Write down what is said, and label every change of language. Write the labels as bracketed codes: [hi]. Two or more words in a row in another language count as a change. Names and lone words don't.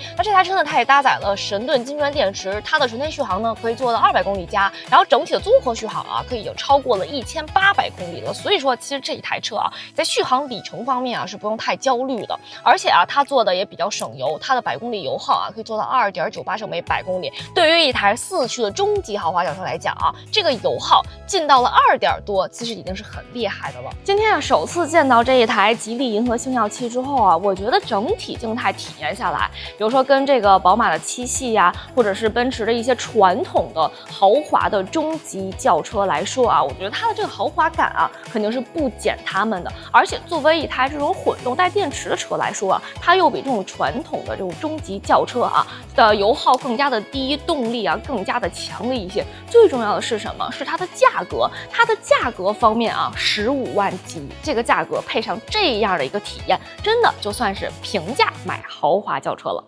[zh] 那這台車呢，它也搭載了神盾金磚電池，它的純電續航呢可以做到200公里加，然後整體的綜合續航啊，可以有超過了1800公里了。所以說，其實這一台車啊，在續航里程方面啊，是不用太焦慮的。而且啊，它做的也比較省油，它的百公里油耗啊，可以做到2.98升每百公里。對於一台4驅的中級豪華轎車來講啊，這個油耗進到了2點多，其實已經是很厲害的了。今天啊，首次見到這一台吉利銀河星耀7之後啊，我覺得整體靜態體驗下來，比如說跟這個寶馬的7系呀，或者是奔馳的一些傳統的豪華的中級轎車來說啊，我覺得它的這個豪華感啊，肯定是不減他們的。而且作為一台這種混動帶電池的車來說啊，它又比這種傳統的這種中級轎車啊的油耗更加的低，動力啊更加的強了一些。最重要的是什麼？是它的價格。它的價格方面啊，15萬幾，這個價格配上這樣的一個體驗，真的就算是平價買豪華轎車了。